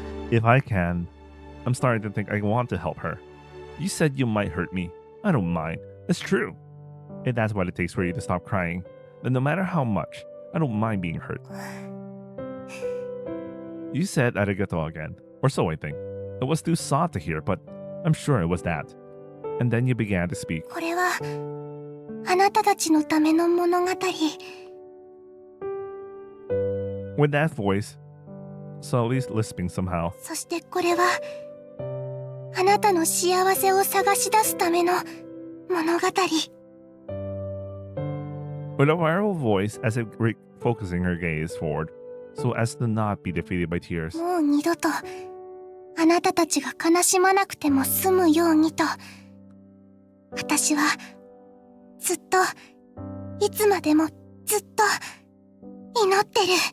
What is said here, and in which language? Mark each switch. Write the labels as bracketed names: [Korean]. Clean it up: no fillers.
[English] If I can, I'm starting to think I want to help her. You said you might hurt me. I don't mind. It's true. If that's what it takes for you to stop crying, then no matter how much, I don't mind being hurt. You said [Japanese] arigato [English] again, or so I think. It was too soft to hear, but I'm sure it was that. And then you began to speak. [Japanese] これはあなたたちのための物語。 [English] With that voice, slowly lisping somehow. [Japanese] そしてこれはあなたの幸せを探し出すための物語。 [English] With a viral voice as if focusing her gaze forward, so as to not be defeated by tears. [Japanese] もう二度とあなたたちが悲しまなくても済むようにと、私はずっといつまでもずっと祈ってる。